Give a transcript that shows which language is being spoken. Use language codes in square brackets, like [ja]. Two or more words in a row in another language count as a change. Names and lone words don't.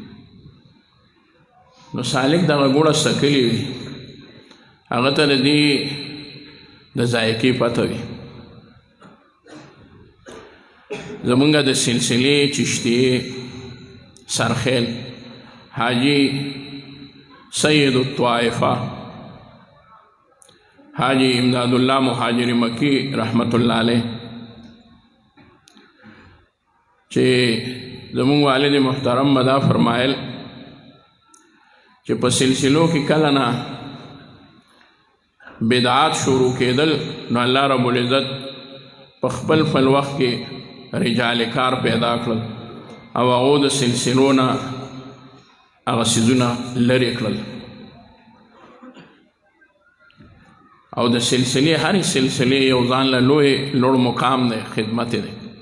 [ps] نو سالک دغه ګوړه سکلې وي هغه ته د دې د ذایقې پته وي. زمونږ د سلسلې چشتیې سرخیل حاجی سید الطائفہ حاجی امداد اللہ مہاجر مکی رحمت اللہ علیہ چې زمونږ والد محترم مدا فرمایل چې په سلسلو کې کله نه بدعات شروع کېدل نو الله رب العزت په خپل وخت کې رجال کار پیدا کړل او هغو د سلسلو نه هغه څیزونه لرې کړل او د سلسلې هرې سلسلې یو ځان له لوړ مقام دی خدمت دی.